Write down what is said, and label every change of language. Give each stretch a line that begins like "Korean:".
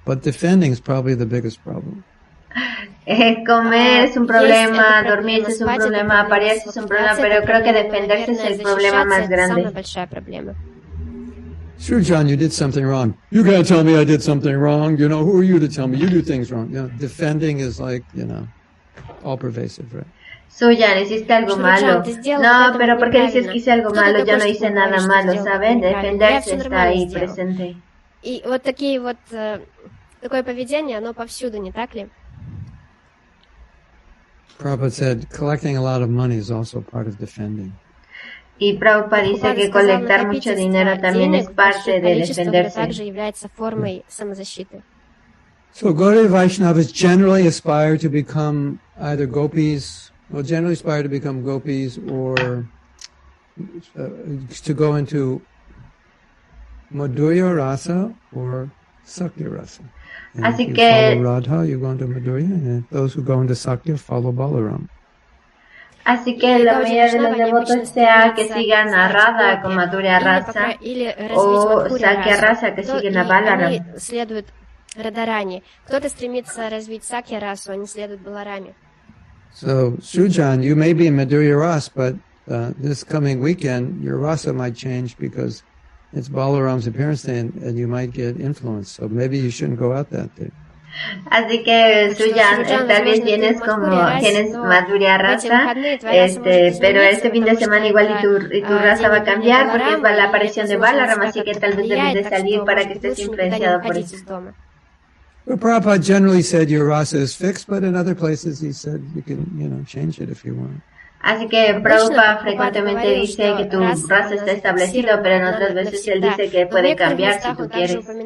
English: But defending is probably the biggest problem.
Spanish: Comer es un problema, dormirse es un problema, aparearse es un problema, pero creo que defenderse es el problema más grande.
English: Sure, John, you did something wrong. You can't tell me I did something wrong. You know, who are you to tell me you do things wrong? You know, defending is like, you know, all pervasive, right?
Spanish: Suyan, hiciste algo malo. No, pero ¿por qué dices que hice algo malo? Yo no hice nada malo, ¿saben? Defenderse está ahí presente.
Russian: И вот такие вот такое поведение, оно повсюду, не так ли?
English: Prabhupada said collecting a lot of money is also part of defending.
Spanish: Y Prabhupada dice que colectar mucho dinero también es parte de defenderse.
Russian: также является формой самозащиты.
English: So Gaudiya Vaishnavas generally aspire to become either gopis, well, generally aspire to become gopis or to go into Madhurya Rasa or Sakya Rasa. And
Spanish: Así
English: if you
Spanish: que
English: follow Radha, you go into Madhurya, and those who go into Sakya follow Balaram.
Spanish: Así que la mayoría de los devotos sea que sigan a Radha con Madhurya Rasa o Sakya Rasa que siguen a Balaram.
Russian: Радарани. Кто-то стремится развить Сакья расу, они следуют Балараме.
English: So, Sujan, you may be in Madhurya Rasa, but this coming weekend, your rasa might change because it's Balaram's appearance day and you might get influenced. So maybe you shouldn't go out that day.
Spanish: Así que Suyan, tal vez tienes Madhurya Rasa, pero este fin de semana igual y tu raza va a cambiar porque es la aparición de Balaram, así que tal vez debes de salir para que estés influenciado por eso.
English: Well, Prabhupada generally said your rasa is fixed, but in other places he said you can, change it if you want.
Spanish: Así que Prabhupada frecuentemente dice que tu raza está establecido, pero en otras veces él dice que puede cambiar si tú quieres.